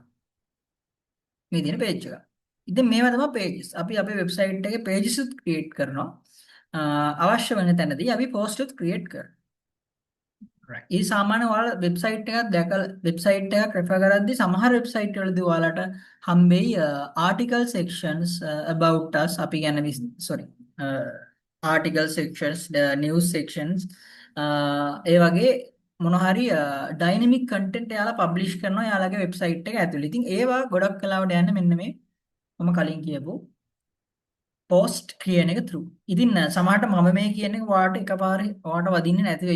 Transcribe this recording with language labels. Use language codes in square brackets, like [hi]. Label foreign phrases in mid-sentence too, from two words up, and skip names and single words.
[si] මේ තියෙන page එක. ඉතින් මේවා තමයි pages. අපි අපේ වෙබ්සයිට් එකේ pages උත් create කරනවා. අවශ්‍ය වෙන තැනදී අපි post උත් create කරනවා. right. ඒ සාමාන්‍ය ඔයාලා වෙබ්සයිට් එකක් දැකලා වෙබ්සයිට් එකක් රෙෆර් කරද්දී සමහර වෙබ්සයිට් වලදී ඔයාලට හම්බෙයි [en] article sections about us [si] අපි කියන්නේ [en] sorry article sections news sections [si] ඒ වගේ මොන හරි [en] dynamic content [si] එයාලා publish කරනවා එයාලගේ වෙබ්සයිට් එක ඇතුළේ. ඉතින් ඒවා ගොඩක් කලාවට යන්නේ මෙන්න මේ මම කලින් කියපු post කියන එක through. ඉතින් සමහරට මම මේ කියන එක ඔයාලට එකපාරේ ඔයාලට වදින්නේ නැති වෙයි.